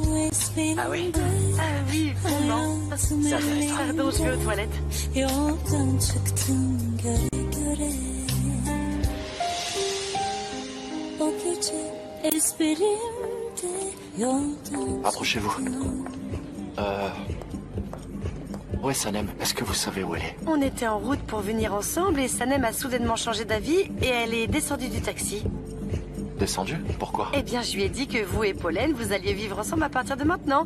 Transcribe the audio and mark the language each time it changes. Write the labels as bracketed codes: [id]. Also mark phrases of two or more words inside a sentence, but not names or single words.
[fr] Ah ouais? Ah oui, vraiment. C'est intéressant. Pardon, je vais aux toilettes. 여장 çıktın göre göre O gece ezberimde yoldan Approchez-vous. Où est Sanem? Est-ce que vous savez où elle est? On était en route pour venir ensemble et Sanem a soudainement changé d'avis et elle est descendue du taxi. Descendu? Pourquoi? Eh bien, je lui ai dit que vous et Pollen, vous alliez vivre ensemble à partir de maintenant.